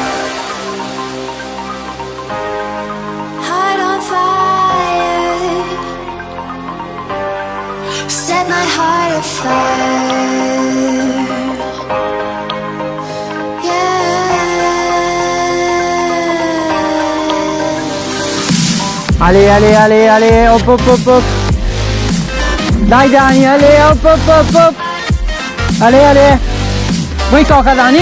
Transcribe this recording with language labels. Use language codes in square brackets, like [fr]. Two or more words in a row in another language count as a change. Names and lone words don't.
[en] Heart on fire. Set my heart afire. Yeah. Ale, ale, ale, ale, op, op, op, op. Dai Dani, ale, op, op, op, op. Ale, ale. [it] Vuoi coca, Dani?